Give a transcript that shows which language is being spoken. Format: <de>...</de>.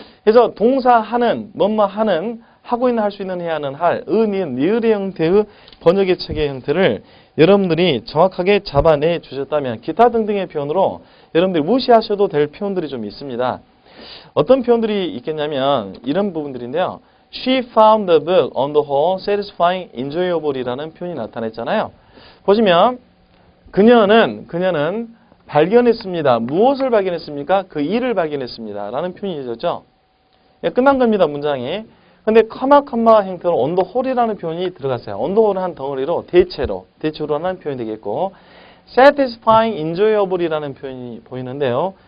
<ko>그래서 동사 하는, 뭐뭐 하는, 하고 있는, 할 수 있는, 해야 하는, 할, 니은, 니을의 형태의 번역의 체계 형태를 여러분들이 정확하게 잡아내 주셨다면 기타 등등의 표현으로 여러분들이 무시하셔도 될 표현들이 좀 있습니다. 어떤 표현들이 있겠냐면 이런 부분들인데요.</ko> <en>She found the book on the whole satisfying, enjoyable이라는</en> <ko>표현이 나타났잖아요. 보시면 그녀는 발견했습니다. 무엇을 발견했습니까? 그 일을 발견했습니다. 라는 표현이 있었죠. 예, 끝난 겁니다. 문장이. 근데 커마 형태로</ko> <en>on the whole</en> <ko>이라는 표현이 들어갔어요. on the whole은 한 덩어리로 대체로 하는 표현이 되겠고</ko> <en>satisfying, enjoyable</en> <ko>이라는 표현이 보이는데요.</ko>